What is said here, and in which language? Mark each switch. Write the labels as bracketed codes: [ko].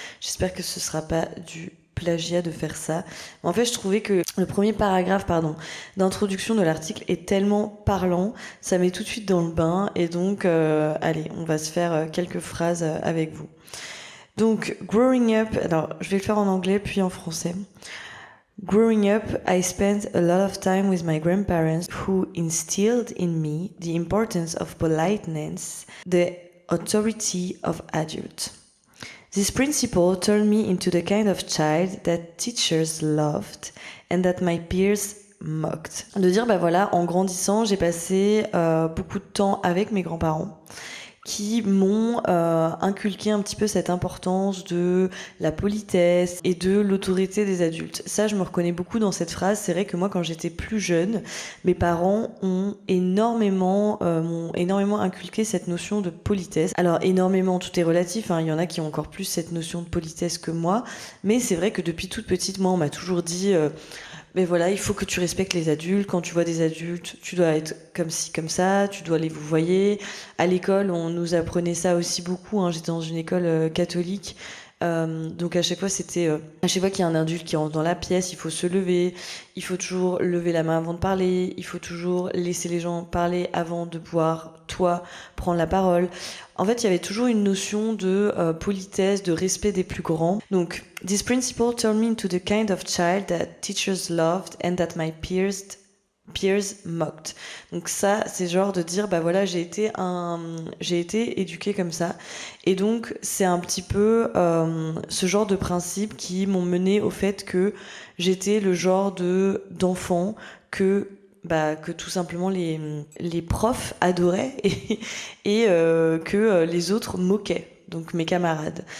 [fr] J'espère que ce sera pas du plagiat de faire ça. En fait, je trouvais que le premier paragraphe, d'introduction de l'article est tellement parlant, ça met tout de suite dans le bain et donc, allez, on va se faire quelques phrases avec vous. Donc, [en] growing up, [fr] alors je vais le faire en anglais puis en français. [en] Growing up, I spent a lot of time with my grandparents who instilled in me the importance of politeness, the authority of adult. This principle turned me into the kind of child that teachers loved and that my peers mocked. [fr] De dire, en grandissant, j'ai passé beaucoup de temps avec mes grands-parents qui m'ont inculqué un petit peu cette importance de la politesse et de l'autorité des adultes. Ça, je me reconnais beaucoup dans cette phrase. C'est vrai que moi, quand j'étais plus jeune, mes parents m'ont énormément inculqué cette notion de politesse. Alors, énormément, tout est relatif, il y en a qui ont encore plus cette notion de politesse que moi, mais c'est vrai que depuis toute petite, moi, on m'a toujours dit... mais voilà, il faut que tu respectes les adultes. Quand tu vois des adultes, tu dois être comme ci, comme ça, tu dois les vouvoyer. À l'école, on nous apprenait ça aussi beaucoup. J'étais dans une école catholique. Donc à chaque fois qu'il y a un adulte qui rentre dans la pièce, il faut se lever, il faut toujours lever la main avant de parler, il faut toujours laisser les gens parler avant de pouvoir, toi, prendre la parole. En fait, il y avait toujours une notion de politesse, de respect des plus grands. [en] Donc, this principle turned me into the kind of child that teachers loved and that my peers peers mocked. [fr] Donc ça, c'est genre de dire, bah voilà, j'ai été éduquée comme ça. Et donc, c'est un petit peu ce genre de principes qui m'ont mené au fait que j'étais le genre d'enfant que tout simplement les profs adoraient et que les autres moquaient. Donc mes camarades.